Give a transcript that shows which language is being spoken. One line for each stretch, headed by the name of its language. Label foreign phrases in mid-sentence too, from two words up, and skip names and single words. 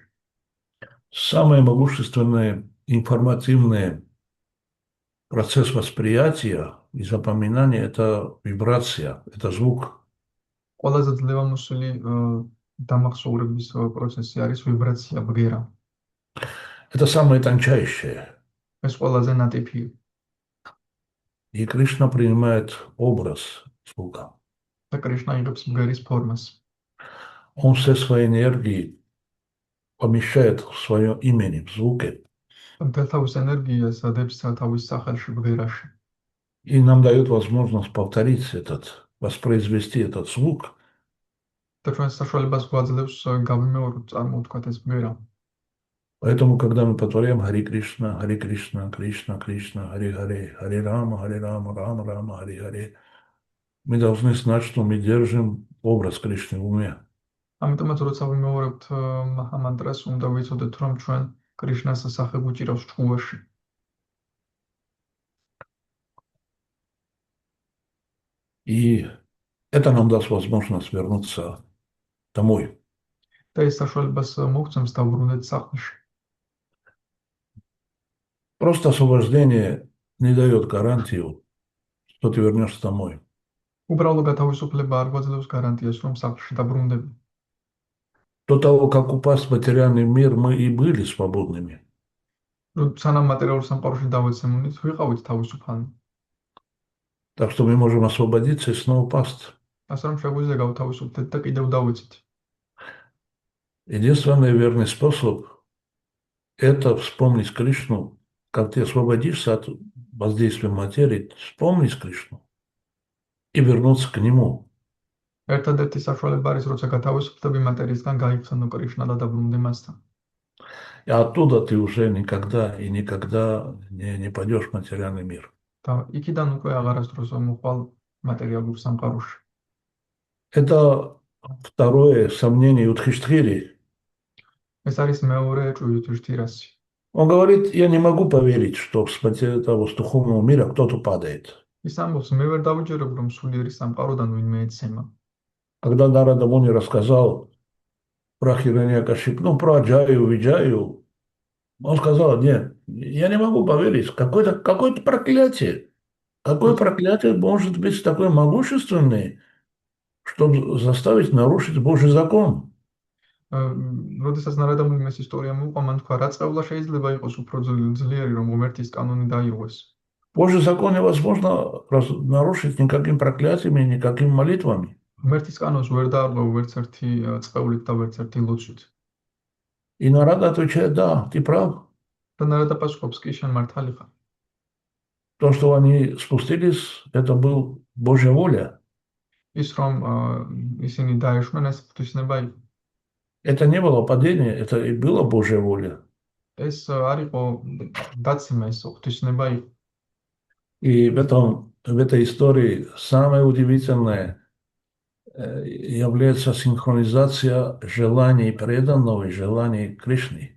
Russian: Самый могущественный информативный процесс восприятия и запоминания– это вибрация, это звук.
Georgian: ყველაზე ძლევამოსილი დამახსოვრების პროცესი არის ვიბრაცია, ბგერა.
Russian: Это самое тончайшее.
Georgian: ეს ყველაზე ნატიფია.
Russian: И Кришна принимает образ звука.
Georgian: და კრიშნა იღებს ბგერის ფორმას.
Russian: Он все свои энергии помещает в своем имени, в звуке.
Georgian: მთელ თავის ენერგიას დებს თავის სახელში, ბგერაში.
Russian: И нам дает возможность повторить воспроизвести этот звук.
Georgian: და ჩვენ საშუალებას გვაძლევს გავიმეოროთ, წარმოვთქვათ ეს ბგერა.
Russian: Поэтому, когда мы повторяем Хари Кришна, Кришна, Кришна, Хари Хари, Хари Рама, Рама Рама, Хари Хари, мы должны знать, что мы держим образ Кришны в уме.
Georgian: ამიტომაც როცა ვიმეორებთ მანტრას, უნდა ვიცოდეთ, რომ ჩვენ კრიშნას სახე გვიჭირავს ჭკუაში.
Russian: И это нам даст возможность вернуться домой.
Georgian: და ეს საშუალებას მოგცემს დავბრუნდეთ სახლში.
Russian: Просто освобождение не дает гарантию, что ты вернешься домой.
Georgian: უბრალო გათავისუფლება არ გვაძლევს გარანტიას, რომ სახლში დაბრუნდები.
Russian: До того, как упасть в материальный мир, мы и были свободными.
Georgian: სანამ მატერიალურ სამყაროში დავეცემუნით, ვიყავით თავისუფალი.
Russian: Так что мы можем освободиться и снова упасть.
Georgian: ასე რომ შეგვიძლია გავთავისუფლდეთ და კიდევ დავეცით.
Russian: Единственный верный способ – это вспомнить Кришну. Как ты освободишься от воздействия материи, вспомнить Кришну и вернуться к Нему.
Georgian: ერთადერთი საშუალება არის, როცა გათავისუფლდები მატერიისგან, გაიხსენო კრიშნა და დაბრუნდე მასთან.
Russian: И оттуда ты уже никогда не пойдешь в материальный мир.
Georgian: და იქიდან უკვე აღარასდროს მოხვალ მატერიალურ სამყაროში.
Russian: Это второе сомнение Юдхиштхири.
Georgian: ეს არის მეორე ჭუიუთიშთირასი.
Russian: Он говорит, я не могу поверить, что с духовного мира кто-то падает.
Georgian: ის ამბობს, მე ვერ დავიჯერებ, რომ სულიერი самყაროდან ვინმე ეცემა.
Russian: Когда Нарада Муни рассказал про Хираньякашипу, про Аджаю, Виджаю, он сказал, нет, я не могу поверить, какое-то проклятие. Какое проклятие может быть такое могущественное, чтобы заставить нарушить Божий закон?
Georgian: როდესაც ნარადამუნიმ ეს ისტორია მოუყვა, მან თქვა, რა წყევლა შეიძლება იყოს უფრო ძლიერი, რომ ღმერთის კანონი დაირღვეს.
Russian: Божий закон невозможно нарушить никаким проклятиями, никакими молитвами.
Georgian: ღმერთის კანონს ვერ დაარღვევ ვერც ერთი წყევლით და ვერც ერთი ლოცვით.
Russian: И Нарада отвечает, да, ты прав.
Georgian: და ნარადა პასუხობს, კი შენ მართალი ხარ.
Russian: То, что они спустились, это была Божья воля.
Georgian: ის რომ ისინი დაეშვნენ, ეს ღვთისნება იყო.
Russian: Это не было падение, это и была Божья воля.
Georgian: ეს არ იყო დაცემა, ეს ღვთისნება იყო.
Russian: И в этой истории самое удивительное является синхронизация желаний преданного и желаний Кришны.